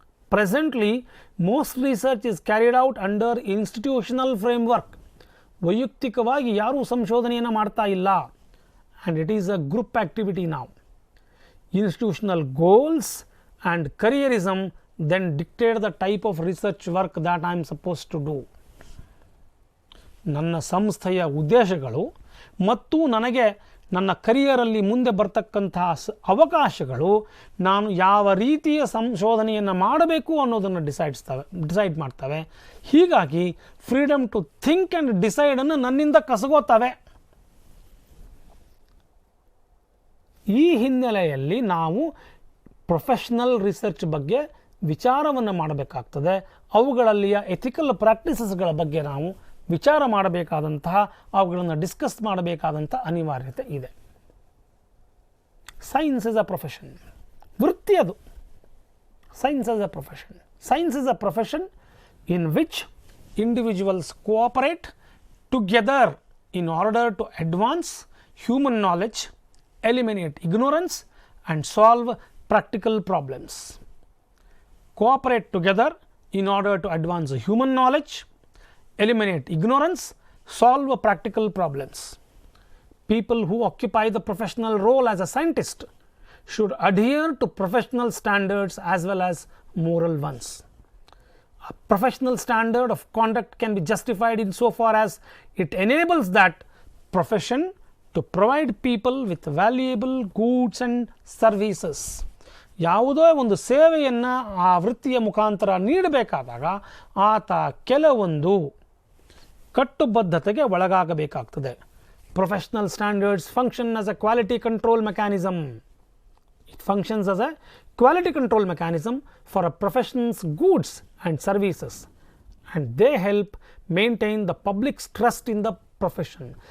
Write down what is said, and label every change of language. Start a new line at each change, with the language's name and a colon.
English: Presently, most research is carried out under institutional framework.
Kannada: ವೈಯಕ್ತಿಕವಾಗಿ ಯಾರೂ ಸಂಶೋಧನೆಯನ್ನು ಮಾಡ್ತಾ ಇಲ್ಲ,
English: and it is a group activity now. Institutional goals and careerism then dictate the type of research work that I am supposed to do.
Kannada: ನನ್ನ ಸಂಸ್ಥೆಯ ಉದ್ದೇಶಗಳು ಮತ್ತು ನನಗೆ ನನ್ನ ಕರಿಯರಲ್ಲಿ ಮುಂದೆ ಬರ್ತಕ್ಕಂತಹ ಅವಕಾಶಗಳು ನಾನು ಯಾವ ರೀತಿಯ ಸಂಶೋಧನೆಯನ್ನು ಮಾಡಬೇಕು ಅನ್ನೋದನ್ನು ಡಿಸೈಡ್ ಮಾಡ್ತವೆ. ಹೀಗಾಗಿ
English: freedom to think and ಡಿಸೈಡನ್ನು
Kannada: ನನ್ನಿಂದ ಕಸಗೋತವೆ. ಈ ಹಿನ್ನೆಲೆಯಲ್ಲಿ ನಾವು ಪ್ರೊಫೆಷ್ನಲ್ ರಿಸರ್ಚ್ ಬಗ್ಗೆ ವಿಚಾರವನ್ನು ಮಾಡಬೇಕಾಗ್ತದೆ. ಅವುಗಳಲ್ಲಿಯ ಎಥಿಕಲ್ ಪ್ರಾಕ್ಟೀಸಸ್ಗಳ ಬಗ್ಗೆ ನಾವು ವಿಚಾರ ಮಾಡಬೇಕಾದಂತಹ, ಅವುಗಳನ್ನು ಡಿಸ್ಕಸ್ ಮಾಡಬೇಕಾದಂಥ ಅನಿವಾರ್ಯತೆ ಇದೆ.
English: science is a profession,
Kannada: ವೃತ್ತಿ ಅದು.
English: Science is a profession. Science is a profession in which individuals cooperate together in order to advance human knowledge, eliminate ignorance and solve practical problems. Cooperate together in order to advance human knowledge, eliminate ignorance, solve practical problems. People who occupy the professional role as a scientist should adhere to professional standards as well as moral ones. A professional standard of conduct can be justified insofar as it enables that profession to provide people with valuable goods and services.
Kannada: ಯಾವುದೋ ಒಂದು ಸೇವೆಯನ್ನು ಆ ವೃತ್ತಿಯ ಮುಖಾಂತರ ನೀಡಬೇಕಾದಾಗ ಆತ ಕೆಲವೊಂದು ಕಟ್ಟುಬದ್ಧತೆಗೆ ಒಳಗಾಗಬೇಕಾಗ್ತದೆ.
English: Professional standards function as a quality control mechanism. It functions as a quality control mechanism for a professions goods and services and they help maintain the public's trust in the profession.